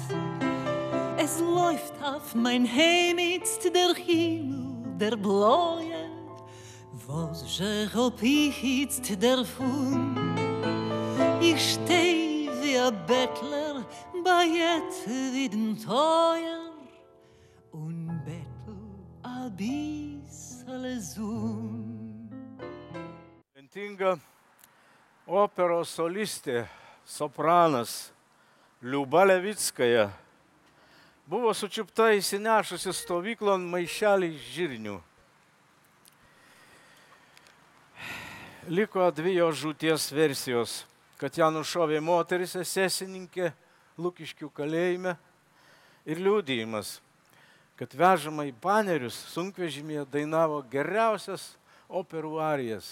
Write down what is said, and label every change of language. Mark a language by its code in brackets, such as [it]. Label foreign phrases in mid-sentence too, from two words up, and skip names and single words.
[de] Es läuft auf mein Heimatst der Himmel, der Bläue, was ich hab ich jetzt davon. Ich steh wie ein Bettler bei jedem Teuer und bettel ein bisschen Sonn. [lt] Talentinga operos solistė, sopranas Liuba Levickaja buvo sučiupta įsinešusi stovyklon maišelį žirnių. Liko dvi jo žūties versijos, kad ją nušovė moteris esesininkė Lukiškių kalėjime ir liudijimas, kad vežama į Panerius sunkvežimėje dainavo geriausias operų arijas.